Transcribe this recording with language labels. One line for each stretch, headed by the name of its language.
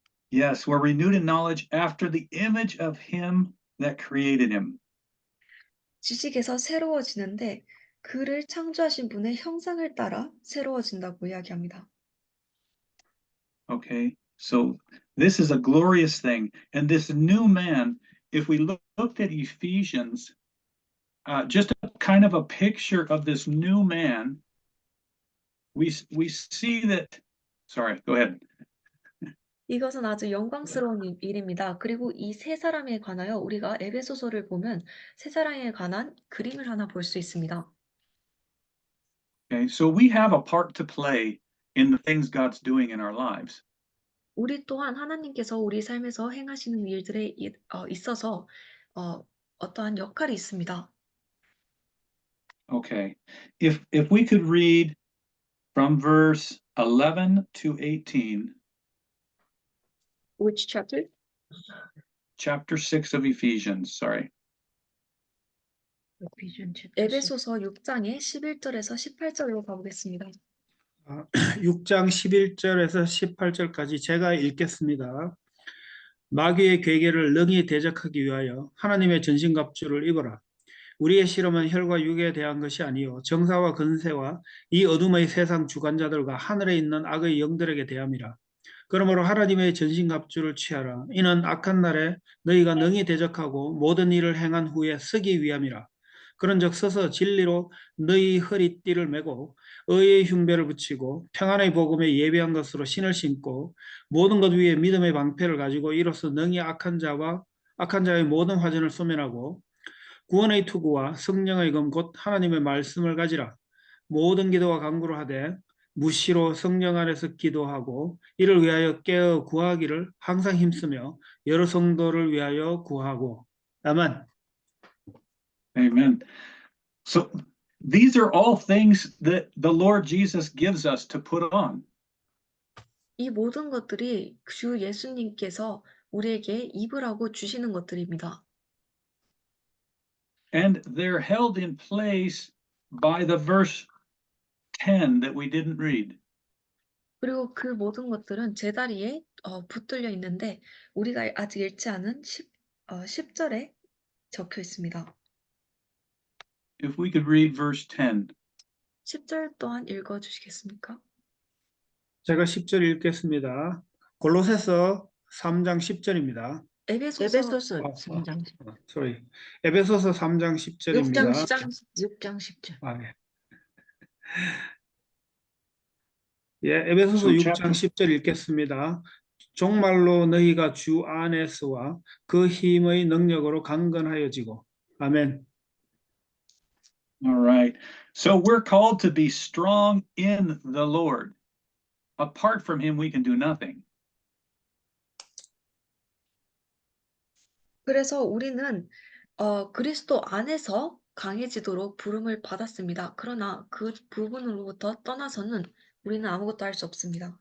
English: Yes, we're renewed in knowledge after the image of him that created him.
Korean: 지식에서 새로워지는데 그를 창조하신 분의 형상을 따라 새로워진다고 이야기합니다.
English: Okay, so this is a glorious thing. And this new man, if we looked at Ephesians, just a kind of a picture of this new man, we see that, sorry, go ahead.
Korean: 이것은 아주 영광스러운 일입니다. 그리고 이 세 사람에 관하여 우리가 에베소서를 보면 세 사람에 관한 그림을 하나 볼 수 있습니다.
English: Okay, so we have a part to play in the things God's doing in our lives.
Korean: 우리 또한 하나님께서 우리 삶에서 행하시는 일들에 있어서 어떠한 역할이 있습니다.
English: Okay, if we could read from verse 11 to 18, Which chapter? chapter 6 of Ephesians, sorry.
Korean: 에베소서 6장의 11절에서 18절로 가보겠습니다. 6장 11절에서 18절까지 제가 읽겠습니다. 마귀의 괴계를 능히 대적하기 위하여 하나님의 전신갑주를 입어라. 우리의 실험은 혈과 육에 대한 것이 아니요 정사와 권세와 이 어둠의 세상 주관자들과 하늘에 있는 악의 영들에게 대함이라. 그러므로 하나님의 전신갑주를 취하라. 이는 악한 날에 너희가 능히 대적하고 모든 일을 행한 후에 서기 위함이라. 그런즉 서서 진리로 너희 허리띠를 메고 의의 흉배를 붙이고 평안의 복음에 예비한 것으로 신을 신고 모든 것 위에 믿음의 방패를 가지고 이로써 능히 악한 자의 모든 화전을 소멸하고 구원의 투구와 성령의 검 곧 하나님의 말씀을 가지라. 모든 기도와 간구를 하되 무시로 성령 안에서 기도하고 이를 위하여 깨어 구하기를 항상 힘쓰며 여러 성도를 위하여 구하고. 아멘.
English: Amen. So these are all things that the Lord Jesus gives us to put on.
Korean: 이 모든 것들이 주 예수님께서 우리에게 입으라고 주시는 것들입니다.
English: And they're held in place by the verse 10 that we didn't read.
Korean: 그리고 그 모든 것들은 제다리에 붙들려 있는데 우리가 아직 읽지 않은 10절에 적혀 있습니다.
English: If we could read verse 10.
Korean: 10절 또한 읽어 주시겠습니까? 제가 10절 읽겠습니다. 골로새서 3장 10절입니다. 에베소서 에베소서 3장
English: sorry.
Korean: 에베소서 3장 10절입니다. 6장 10절. 아, 예. 예, 에베소서
English: So
Korean: 6장 10절 읽겠습니다. 종말로 너희가 주 안에서와 그 힘의 능력으로 강건하여지고. 아멘.
English: All right. So we're called to be strong in the Lord. Apart from him, we can do nothing.
Korean: 그래서 우리는 그리스도 안에서 강해지도록 부름을 받았습니다. 그러나 그 부분으로부터 떠나서는 우리는 아무것도 할 수 없습니다.